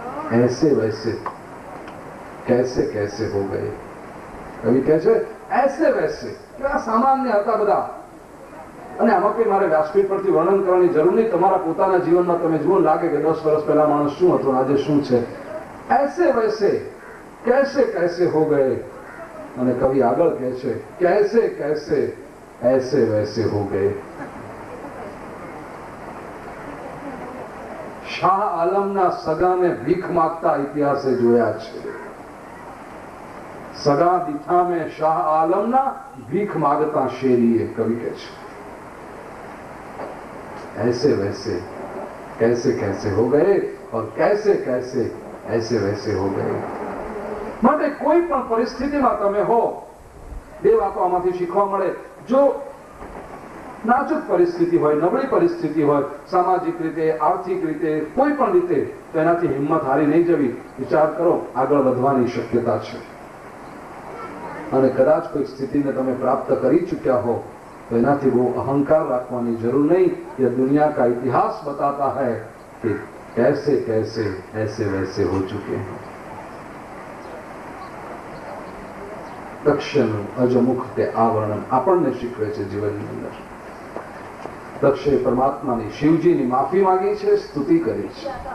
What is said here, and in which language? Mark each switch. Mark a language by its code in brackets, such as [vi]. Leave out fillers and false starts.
[hi] ऐसे वैसे कैसे कैसे हो गए. [gu] કવિ કહે છે [hi] ऐसे वैसे, [gu] કે આ સામાન્ય હતા બધા. અને આમાં કઈ મારે વ્યાસપીઠ પરથી વર્ણન કરવાની જરૂર નહીં. તમારા પોતાના જીવનમાં તમે જુઓ, લાગે કે 10 વર્ષ પહેલા માણસ શું હતો આજે શું છે. [hi] ऐसे वैसे कैसे कैसे हो गए. [gu] અને કવિ આગળ કહે છે [hi] कैसे कैसे ऐसे वैसे हो गए. [gu] શાહ આલમના સગાને ભીખ માંગતા ઇતિહાસે જોયા છે. સગા દીઠા में શાહ આલમના ભીખ માંગતા શેરીએ, કવિ કહે છે. [hi] ऐसे वैसे कैसे कैसे हो गए और कैसे कैसे ऐसे वैसे हो गए. [gu] માટે કોઈ પણ પરિસ્થિતિમાં તમે હો, બે વાતો આમાંથી શીખવા મળે. જો નાજુક પરિસ્થિતિ હોય, નબળી પરિસ્થિતિ હોય, સામાજિક રીતે, આર્થિક રીતે, કોઈ પણ રીતે, તો એનાથી હિંમત હારી નહીં જવી. વિચાર કરો, આગળ વધવાની શક્યતા છે. અને કદાચ કોઈ સ્થિતિને તમે પ્રાપ્ત કરી ચૂક્યા હો तो इनाथी वो अहंकार रखवानी जरूर नहीं. [hi] यह दुनिया का इतिहास बताता है कि कैसे कैसे ऐसे वैसे हो चुके हैं. [gu] દક્ષનું અજમુખ તે આવરણ આપણને શીખવે છે જીવનની અંદર. દક્ષે પરમાત્માની, શિવજીની માફી માંગી છે, સ્તુતિ કરી છે.